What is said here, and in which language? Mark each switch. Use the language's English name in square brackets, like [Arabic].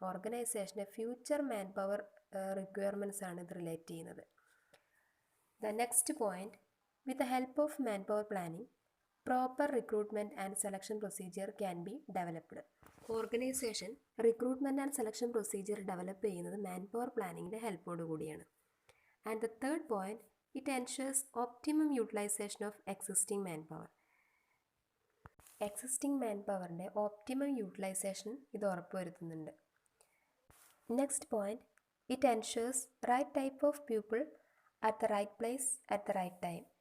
[Malayalam] ഓർഗനൈസേഷൻ്റെ future man power requirements ആണ് ഇത് relate ചെയ്യുന്നത്. [English] The next point, with the help of man power planning proper recruitment and selection procedure can be developed. [Malayalam] Organisation recruitment and selection procedure develop ചെയ്യുന്നത് man power പ്ലാനിങ്ങിൻ്റെ ഹെൽപ്പോട് കൂടിയാണ്. [English] And the third point, it ensures optimum utilization of existing manpower. [Malayalam] Existing man പവറിൻ്റെ optimum utilisation ഇത് ഉറപ്പുവരുത്തുന്നുണ്ട്. [English] Next point, it ensures right type of people at the right place at the right time.